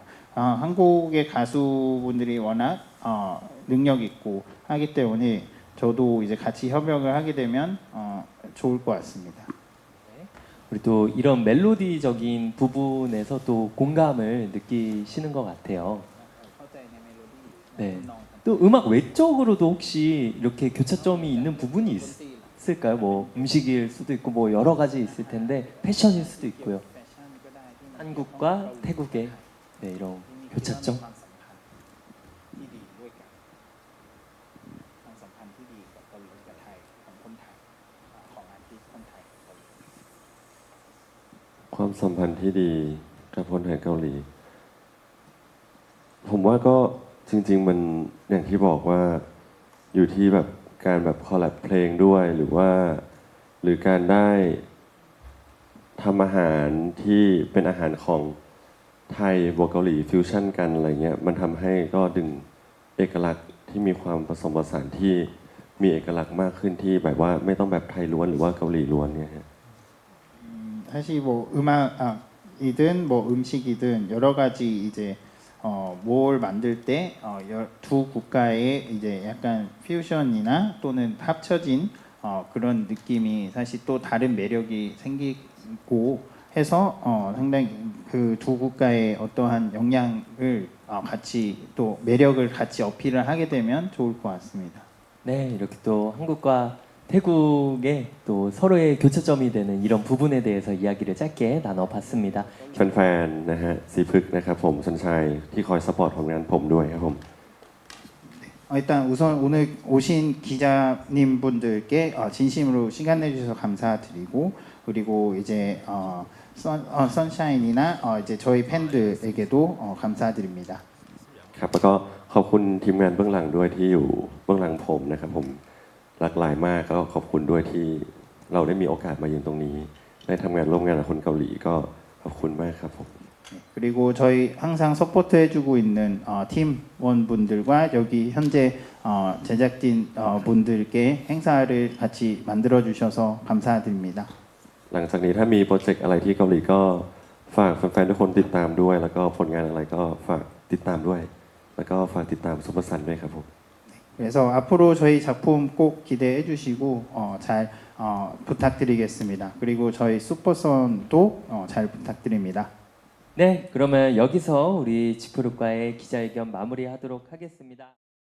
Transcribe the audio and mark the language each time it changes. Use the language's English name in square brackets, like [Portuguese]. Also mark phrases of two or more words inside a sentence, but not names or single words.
[Korean] 한국의 가수분들이 워낙 능력 있고 하기 때문에 저도 이제 같이 협력을 하게 되면 좋을 것 같습니다. 우리 또 이런 멜로디적인 부분에서 또 공감을 느끼시는 것 같아요. [Thai] เข้าใจในเมโลดี้ [Korean] 네. [Thai] น้อง [Korean] 또 음악 외적으로도 혹시 이렇게 교차점이 있는 부분이 [Thai] ดนตรี [Korean] 있을까요? 뭐 음식일 수도 있고 뭐 여러 가지 있을 텐데 패션일 수도 있고요. [Thai] แฟชั่นก็ได้ที่มัน [Korean] 한국과 태국의 이런 [Thai] ที่มี [Korean] 교차점. [Thai] ความสัมพันธ์ที่ดีด้วยกันความสัมพันธ์ที่ดีกับเกาหลีกับไทยของคนไทยของอาร์ติสต์คนไทยกับเกาหลี ความสัมพันธ์ที่ดีกับคนไทยเกาหลี ผมว่าก็จริงๆมันอย่างที่บอกว่าอยู่ที่แบบการแบบคอลแลบเพลงด้วยหรือการได้ทำอาหารที่เป็นอาหารของไทยบวกเกาหลีฟิวชั่นกันอะไรเงี้ยมันทำให้ก็ดึงเอกลักษณ์ที่มีความผสมผสานที่มีเอกลักษณ์มากขึ้นที่แบบว่าไม่ต้องแบบไทยล้วนหรือว่าเกาหลีล้วนเนี่ยฮะ [Korean] 사실 뭐 음악이든 뭐 음식이든 여러 가지 이제 뭘 만들 때 두 국가의 이제 약간 퓨전이나 또는 합쳐진 그런 느낌이 사실 또 다른 매력이 생기고 해서 상당히 그 두 국가의 어떠한 영향을 같이 또 매력을 같이 어필을 하게 되면 좋을 것 같습니다. 네, 이렇게 또 한국과 태국의 또 서로의 교차점이 되는 이런 부분에 대해서 이야기를 짧게 나눠봤습니다. [Thai] แฟนๆนะฮะสีพฤกษ์นะครับผมชนชัยที่คอยซัพพอร์ตผลงานผมด้วยครับผม [Korean] 일단 우선 오늘 오신 기자님 분들께 진심으로 시간 내주셔서 감사드리고 그리고 이제 선샤인이나 이제 저희 팬들에게도 감사드립니다. [Thai] ครับแล้วก็ขอบคุณทีมงานเบื้องหลังด้วยที่อยู่เบื้องหลังผมนะครับผมหลากหลายมากก็ขอบคุณด้วยที่เราได้มีโอกาสมายืนตรงนี้ได้ทำงานร่วมงานกับคนเกาหลีก็ขอบคุณมากครับผม [Korean] 그리고 저희 항상 서포트 해주고 있는 팀원분들과 여기 현재 제작진 분들께 행사를 같이 만들어 주셔서 감사드립니다. [Thai] หลังจากนี้ถ้ามีโปรเจกต์อะไรที่เกาหลีก็ฝากแฟนๆทุกคนติดตามด้วย แล้วก็ผลงานอะไรก็ฝากติดตามด้วย แล้วก็ฝากติดตามซุปเปอร์ซันด้วยครับผม [Korean] 그래서 앞으로 저희 작품 꼭 기대해 주시고 잘 부탁드리겠습니다. 그리고 저희 슈퍼선도 잘 부탁드립니다. 네, 그러면 여기서 우리 지프룩과의 기자회견 마무리하도록 하겠습니다.